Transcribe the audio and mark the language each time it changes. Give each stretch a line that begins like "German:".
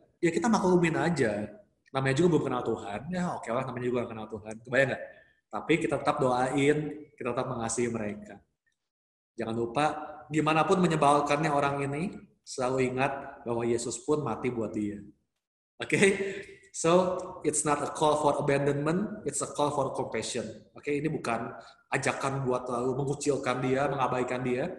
Indonesian: Ya kita maklumin aja. Namanya juga belum kenal Tuhan, ya oke lah namanya juga nggak kenal Tuhan. Kebayang nggak? Tapi kita tetap doain, kita tetap mengasihi mereka. Jangan lupa, gimana pun menyebalkannya orang ini, selalu ingat bahwa Yesus pun mati buat dia. Oke?
English: So, it's not a call for abandonment, it's a call for compassion.
Indonesian: Oke, ini bukan ajakan buat lalu mengucilkan dia, mengabaikan dia.